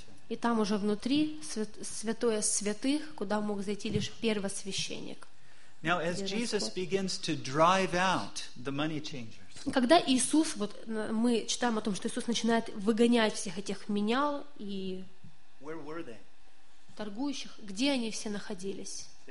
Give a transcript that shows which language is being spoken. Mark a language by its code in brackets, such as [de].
[ru] И там уже внутри святое святых, куда мог зайти лишь первосвященник. [en] Now, as Jesus begins to drive out the money changers, [ru] когда Иисус, вот мы читаем о том, что Иисус начинает выгонять всех этих менял и торгующих, где они все находились?